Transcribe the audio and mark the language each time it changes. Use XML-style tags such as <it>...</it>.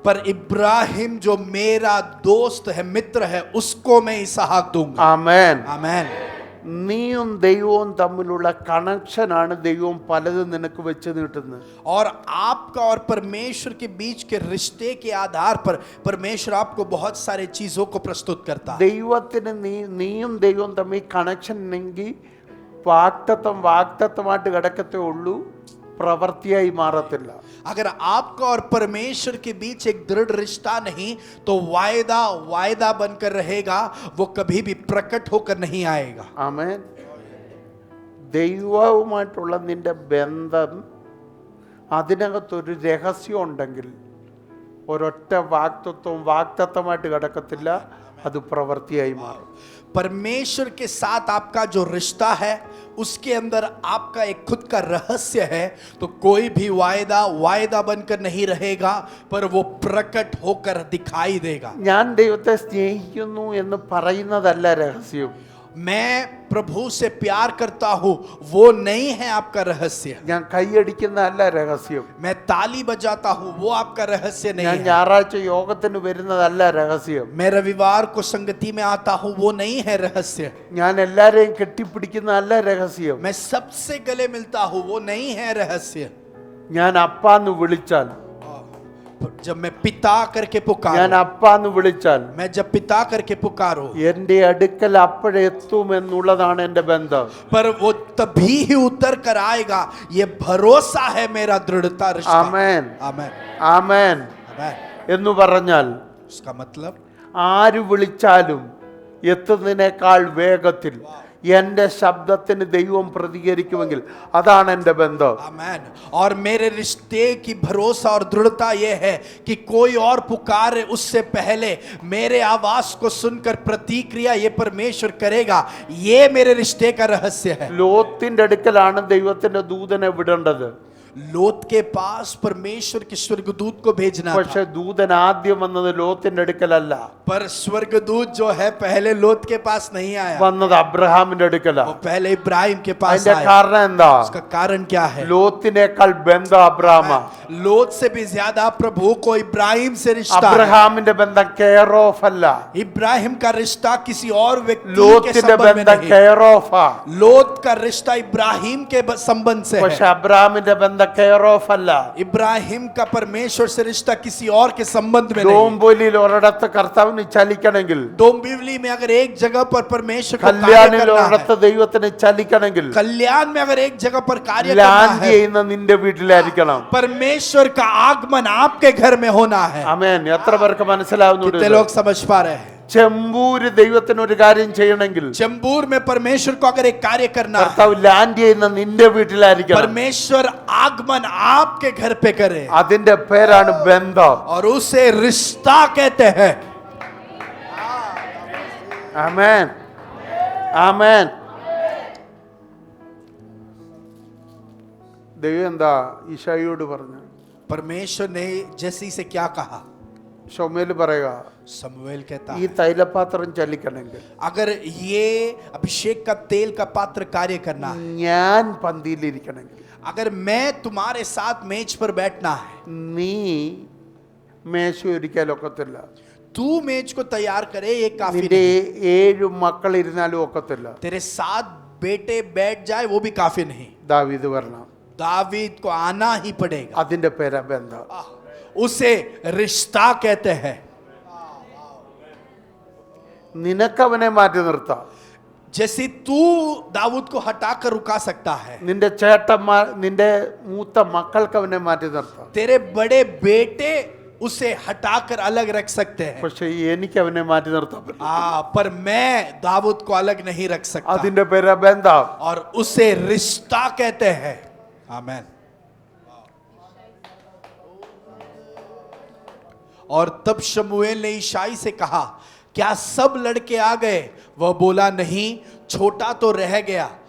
<hi>पर इब्राहिम जो मेरा दोस्त है, मित्र है, उसको मैं इसहाक दूंगा.</hi> <ml>ആമേൻ.</ml> <hi>आमेन.</hi> <ml>നീയും ദൈവവും തമ്മിലുള്ള കണക്ഷനാണ് ദൈവം പലതും നിനക്ക് വെച്ച് നീട്ടുന്നത്.</ml> <hi>और आपका और परमेश्वर के बीच के रिश्ते के आधार पर परमेश्वर आपको बहुत सारे चीजों को प्रस्तुत करता है.</hi> <ml>ദൈവത്തിന് നീയും ദൈവവും തമ്മിൽ കണക്ഷൻ ഉണ്ടെങ്കിൽ വാഗ്ദത്തമായിട്ട് കിടക്കത്തേ ഉള്ളൂ, പ്രവൃത്തിയായി മാറത്തില്ല.</ml> <hi>अगर आपका और परमेश्वर के बीच एक दृढ़ रिश्ता नहीं तो वायदा बनकर रहेगा, वो कभी भी प्रकट होकर नहीं आएगा.</hi> <ml>ആമേൻ. ദൈവവുമായിട്ടുള്ള നിന്റെ ബന്ധം അതിനകത്തൊരു രഹസ്യം ഉണ്ടെങ്കിൽ ഒരൊറ്റ വാഗ്ദത്തമായിട്ട് കിടക്കത്തില്ല, അത് പ്രവൃത്തിയായി മാറും.</ml> <hi>परमेश्वर के साथ आपका जो रिश्ता है उसके अंदर आपका एक खुद का रहस्य है, तो कोई भी वायदा बनकर नहीं रहेगा, पर वो प्रकट होकर दिखाई देगा.</hi> <ml>ഞാൻ ദൈവത്തെ സ്നേഹിക്കുന്നു എന്ന് പറയുന്നതല്ല രഹസ്യം.</ml> <hi>मैं प्रभु से प्यार करता हूं, वो नहीं है आपका रहस्य.</hi> <ml>ഞാൻ കൈയടിക്കുന്നതല്ല രഹസ്യം.</ml> <hi>मैं ताली बजाता हूं, वो आपका रहस्य नहीं</hi> <ml>ഞാൻ</ml> <hi>है.</hi> <ml>ഞായറാഴ്ച യോഗത്തിന് വരുന്നതല്ല രഹസ്യം.</ml> <hi>मैं रविवार को संगति में आता हूं, वो नहीं है रहस्य.</hi> <ml>ഞാൻ എല്ലാരെയും കെട്ടിപ്പിടിക്കുന്നതല്ല രഹസ്യം.</ml> <hi>मैं सबसे गले मिलता हूं, वो नहीं है रहस्य.</hi> <ml>ഞാൻ അപ്പാന്ന് വിളിച്ചാൽ,</ml> <hi>जब मैं पिता करके</hi> <ml>ഞാൻ</ml> <hi>पुकारूं,</hi> <ml>അപ്പാന്ന് വിളിച്ചാൽ</ml> <hi>मैं जब पिता करके पुकारूं,</hi> <ml>എന്റെ അടുക്കൽ അപ്പോഴെത്തുമെന്നുള്ളതാണ് എന്റെ ബന്ധം.</ml> <hi>पर वो तभी ही उतर कर आएगा. ये भरोसा है मेरा दृढ़ता रिश्ता.</hi> <ml>ആമേൻ.</ml> <hi>आमेन.</hi> <ml>ആമേൻ</ml> <hi>आमेन.</hi> <ml>എന്ന് പറഞ്ഞാൽ</ml> <hi>उसका मतलब</hi> <ml>ആര് വിളിച്ചാലും എത്തുന്നതിനേക്കാൾ വേഗത്തിൽ എൻ്റെ ശബ്ദത്തിന് ദൈവം പ്രതികരിക്കുമെങ്കിൽ അതാണ് എൻ്റെ ബന്ധം.</ml> <hi>आमेन. और मेरे रिश्ते की भरोसा और दृढ़ता यह है कि कोई और पुकारे उससे पहले मेरे आवाज को सुनकर प्रतिक्रिया ये परमेश्वर करेगा. ये मेरे रिश्ते का रहस्य है.</hi> <ml>ലോത്തിന്റെ അടുക്കലാണ് ദൈവത്തിന്റെ ദൂതനെ വിടേണ്ടത്.</ml> <hi>लोत के पास परमेश्वर के स्वर्गदूत को भेजना</hi> <ml>പക്ഷെ</ml> <hi>था,</hi> <ml>ദൂതൻ ആദ്യം വന്നത് ലോത്തിന്റെ അടുക്കലല്ല,</ml> <hi>पर स्वर्गदूत जो है पहले लोत के पास नहीं आया,</hi> <ml>വന്നത് അബ്രഹാമിന്റെ അടുക്കലാ.</ml> <hi>वो पहले इब्राहिम के पास</hi> <ml>അതിന്റെ</ml> <hi>आया.</hi> <ml>കാരണം എന്താ?</ml> <hi>उसका कारण क्या है?</hi> <ml>ലോത്തിനേക്കാൾ ബന്ധം അബ്രഹാമാ.</ml> <hi>लोत से भी ज्यादा प्रभु को इब्राहिम से रिश्ता है.</hi> <ml>അബ്രഹാമിന്റെ ബന്ധം കെയർ ഓഫ് അല്ല,</ml> <hi>इब्राहिम का रिश्ता किसी और व्यक्ति के</hi> <ml>ലോത്തിന്റെ</ml> <hi>संबंध में</hi> <ml>ബന്ധം</ml> <hi>नहीं.</hi> <ml>കെയർ ഓഫാ.</ml> <hi>लोत का रिश्ता इब्राहिम के संबंध से</hi> <ml>പക്ഷെ</ml> <hi>है.</hi> <ml>അബ്രഹാമിന്റെ ബന്ധം കെയർ ഓഫ് അല്ല.</ml> <hi>इब्राहिम का परमेश्वर से रिश्ता किसी और के संबंध में नहीं.</hi> <ml>ഡോംബോലിയിൽ ഒരിടത്ത് കർത്താവിന് ചലിക്കണമെങ്കിൽ,</ml> <hi>डोंबिवली में अगर एक जगह पर परमेश्वर को कार्य</hi> <ml>കല്യാണിൽ</ml> <hi>करना</hi> <ml>ഒരിടത്ത്</ml> <hi>है,</hi> <ml>ദൈവത്തിന് ചലിക്കണമെങ്കിൽ</ml> <hi>कल्याण में अगर एक जगह पर कार्य करना</hi> <ml>ലാൻഡ്</ml> <hi>है,</hi> <ml>ചെയ്യുന്ന നിന്റെ വീട്ടിലായിരിക്കണം.</ml> <hi>परमेश्वर का आगमन आपके घर में होना है.</hi> <ml>ആമേൻ. എത്ര പേർക്ക് മനസ്സിലാവുന്നുണ്ട്?</ml> <hi>कितने लोग समझ पा रहे हैं?</hi> <ml>ചെമ്പൂര് ദൈവത്തിന് ഒരു കാര്യം ചെയ്യണമെങ്കിൽ</ml> <hi>चंबूर में परमेश्वर को अगर एक कार्य करना है,</hi> <ml>കർത്താവ് ലാൻഡ് ചെയ്യുന്ന നിന്റെ വീട്ടിലായിരിക്കണം.</ml> <hi>परमेश्वर आगमन आपके घर पे करे,</hi> <ml>അതിന്റെ പേരാണ് ബന്ധം.</ml> <hi>और उसे रिश्ता कहते हैं.</hi> <ml>ആമേൻ. ആമേൻ. ദൈവം എന്താ ഈശായിയോട് പറഞ്ഞു?</ml> <hi>परमेश्वर ने जैसी से क्या कहा?</hi> <ml>ശമൂവേൽ പറയുക,</ml> <hi>समूएल कहता</hi> <ml>ഈ</ml> <hi>है,</hi> <ml>തൈലപാത്രം ചലിക്കണമെങ്കിൽ</ml> <hi>अगर ये अभिषेक का तेल का पात्र कार्य करना है,</hi> <ml>ഞാൻ പന്തിയിലിരിക്കണമെങ്കിൽ,</ml> <hi>अगर मैं तुम्हारे साथ मेज पर बैठना है,</hi> <ml>നീ മേശ ഒരുക്കാലൊക്കത്തില്ല.</ml> <hi>तू मेज को तैयार करे, ये काफी</hi> <ml>നിന്റെ</ml> <hi>नहीं.</hi> <ml>7 മക്കൾ ഇരുന്നാലും ഒക്കത്തില്ല.</ml> <hi>तेरे 7 बेटे बैठ जाए वो भी काफी नहीं.</hi> <ml>ദാവീദ് വരണം.</ml> <hi>दावीद को आना ही पड़ेगा.</hi> <ml>അതിന്റെ പേരാ ബന്ധം.</ml> <hi>उसे रिश्ता कहते हैं.</hi> <ml>നിനക്കവനെ മാറ്റി നിർത്താം.</ml> <hi>जैसे तू दाऊद को हटाकर रुका सकता है,</hi> <ml>നിന്റെ ചേട്ടന്മാർ, നിന്റെ മൂത്ത മക്കൾക്ക് അവനെ മാറ്റി നിർത്താം.</ml> <hi>तेरे बड़े बेटे उसे हटाकर अलग रख सकते हैं.</hi> <ml>പക്ഷെ എനിക്ക് അവനെ മാറ്റി നിർത്താൻ പറ്റില്ല.</ml> <hi>पर मैं दाऊद को अलग नहीं रख सकता,</hi> <ml>അതിന്റെ പേരാ ബന്ധം.</ml> <hi>और उसे रिश्ता कहते हैं. आमेन. और तब शमूएल ने ईशाई से कहा, क्या सब लड़के आ गए? वह बोला, नहीं, छोटा तो रह गया.</hi>